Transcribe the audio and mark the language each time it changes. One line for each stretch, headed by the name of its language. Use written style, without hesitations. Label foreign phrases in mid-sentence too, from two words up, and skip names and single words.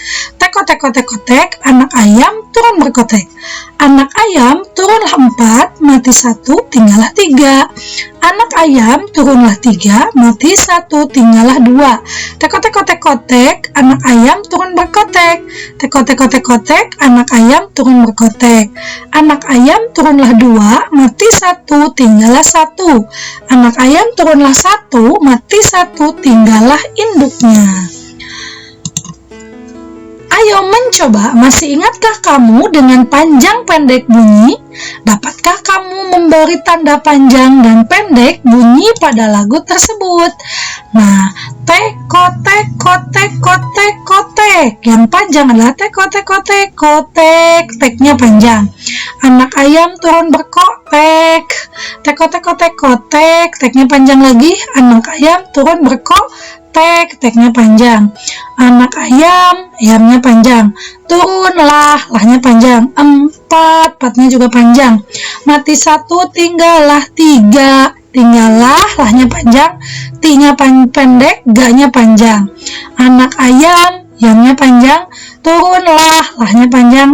Indonesian: Tek-tek-tek-tek, anak ayam turun berkotek. Anak ayam turunlah 4, mati 1, tinggallah 3. Anak ayam turunlah 3, mati 1, tinggallah 2. Tek-tek-tek-tek, anak ayam turun berkotek. Tek-tek-tek-tek, anak ayam turun berkotek. Anak ayam turunlah 2, mati 1, tinggallah 1. Anak ayam turunlah 1, mati 1, tinggallah induknya. Ayo mencoba, masih ingatkah kamu dengan panjang pendek bunyi? Dapatkah kamu memberi tanda panjang dan pendek bunyi pada lagu tersebut? Nah, tek-kotek, kotek, kotek, kotek. Yang panjang adalah tek-kotek, kotek, kotek. Teknya panjang. Anak ayam turun berkotek. Tek-kotek, kotek, kotek. Teknya panjang lagi. Anak ayam turun berkotek. Teknya panjang. Anak ayam, ayamnya panjang. Turunlah, lahnya panjang. 4, 4-nya juga panjang. Mati 1, tinggallah 3. Tinggallah, lahnya panjang. T-nya pendek, G-nya panjang. Anak ayam, yamnya panjang. Turunlah, lahnya panjang.